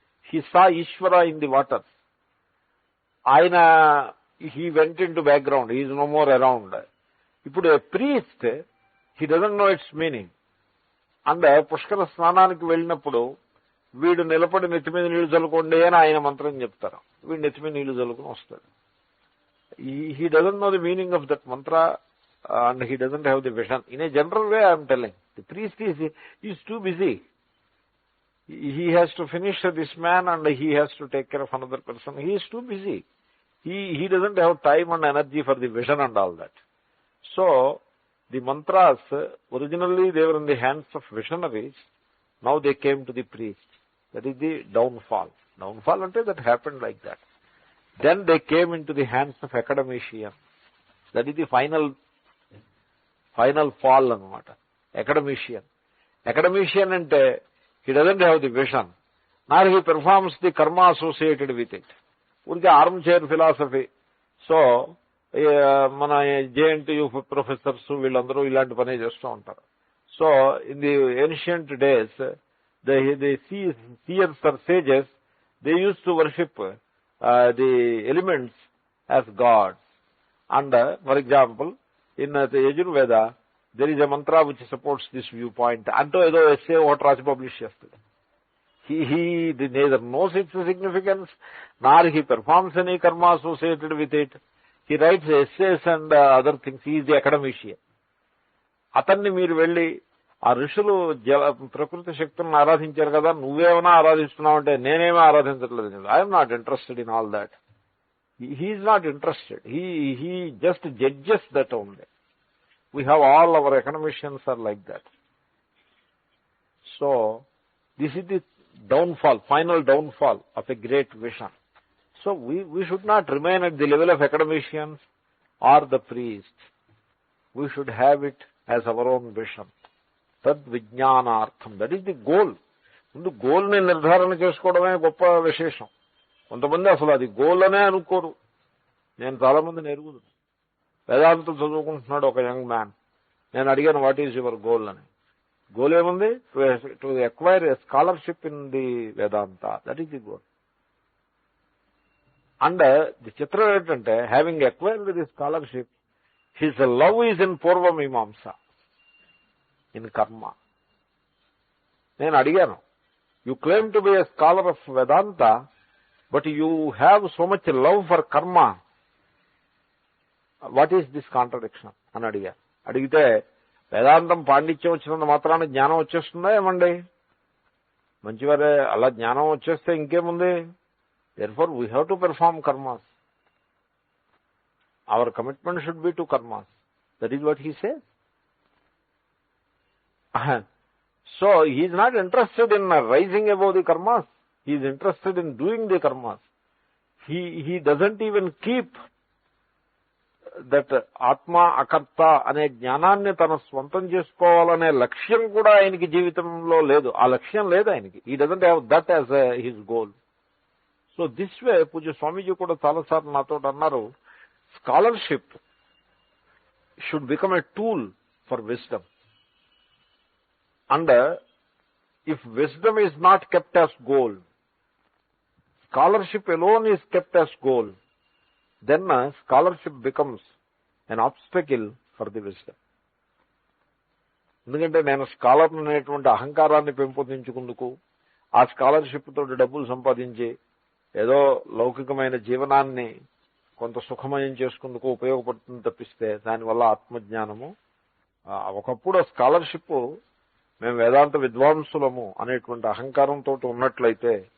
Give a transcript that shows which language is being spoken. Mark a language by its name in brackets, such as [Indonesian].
[English] He saw Ishwara in the water. ఆయన he went into background, he's no more around. [Telugu] ఇప్పుడు [English] A priest, he doesn't know its meaning. [Telugu] And పుష్కర స్నానానికి వెళ్ళినప్పుడు వీడు నిలబడి నెత్తి మీద నీళ్లు చల్లుకోండి అని ఆయన మంత్రం చెప్తారు. వీడు నెత్తి మీద నీళ్లు చల్లుకుని వస్తాడు. [English] He doesn't know the meaning of that mantra and he doesn't have the vision. In a general way, I am telling. The priest is too busy. He has to finish this man and he has to take care of another person. He is too busy. He doesn't have time and energy for the vision and all that. So, the mantras, originally they were in the hands of visionaries. Now they came to the priest. That is the downfall. Downfall until that happened like that. Then they came into the hands of academicians. That is the final fall anamata. Academician ante he doesn't have the vision, nor he performs the karma associated with it. Urge armchair philosophy. So mana JNTU professors [Telugu] వీళ్ళందరూ ఇలాంటి పనే చేస్తూ ఉంటారు. [English] So in the ancient days, the seers or sages, they used to worship the elements as gods. And for example, in the Yajurveda, there is a mantra which supports this viewpoint. [Telugu] Anto edo [English] essay what Raj published yesterday. He neither knows its significance, nor he performs any karma associated with it. He writes essays and other things. He is the academician. [Telugu] అతన్ని మీరు వెళ్ళి ఆ ఋషులు ప్రకృతి శక్తులను ఆరాధించారు కదా, నువ్వేమైనా ఆరాధిస్తున్నావు అంటే నేనేమీ ఆరాధించట్లేదు. [English] I'm not interested in all that. He's not interested. He just judges that only. We have all our economicians are like that. So this is the downfall, final downfall of a great vision. So we should not remain at the level of academicians or the priests. We should have it as our own vision. Tad vijnanartham. That is the goal. [Telugu] ముందు goal ని నిర్ధారణ చేసుకోవడమే గొప్ప విశేషం. కొంతమంది అసలు అది goal అనే అనుకోరు. నేను చాలా మందిని ఎరుగుతాను. వేదాంతం చదువుకుంటున్నాడు ఒక యంగ్ మ్యాన్. నేను అడిగాను, [English] what is your goal [Telugu] అని. గోల్ ఏముంది? [English] To acquire a scholarship in the Vedanta. That is the goal. And the [Telugu] చిత్రం ఏంటంటే, [English] Having acquired the scholarship, his love is in Purvamimamsa, in karma. [Telugu] నేను అడిగాను, [English] You claim to be a scholar of Vedanta, but you have so much love for karma. What is this contradiction [Telugu] అని అడిగాను. అడిగితే, వేదాంతం పాండిత్యం వచ్చినంత మాత్రాన్ని జ్ఞానం వచ్చేస్తుందా ఏమండి? మంచివారే, అలా జ్ఞానం వచ్చేస్తే ఇంకేముంది? [English] therefore we have to perform karmas. Our commitment should be to karmas. That is what he says. So he is not interested in rising above the karmas. He is interested in doing the karmas. He doesn't even keep that [Telugu] ఆత్మ అకర్త అనే జ్ఞానాన్ని తన స్వంతం చేసుకోవాలనే లక్ష్యం కూడా ఆయనకి జీవితంలో లేదు. ఆ లక్ష్యం లేదు ఆయనకి. [English] He doesn't have that as his goal. So this way [Telugu] పూజ్య స్వామీజీ కూడా చాలాసార్లు నాతో అన్నారు, [English] Scholarship should become a tool for wisdom. And if wisdom is not kept as goal, scholarship alone is kept as goal, then scholarship becomes an obstacle for the wisdom. [Telugu] ఎందుకంటే నేను scholar అనేటువంటి అహంకారాన్ని పెంపొందించుకుందుకు, ఆ స్కాలర్షిప్ తోటి డబ్బులు సంపాదించి ఏదో లౌకికమైన జీవనాన్ని కొంత సుఖమయం చేసుకుందుకు ఉపయోగపడుతుంది తప్పిస్తే దానివల్ల ఆత్మజ్ఞానము, ఒకప్పుడు స్కాలర్షిప్ మేము వేదాంత విద్వాంసులము అనేటువంటి అహంకారంతో ఉన్నట్లయితే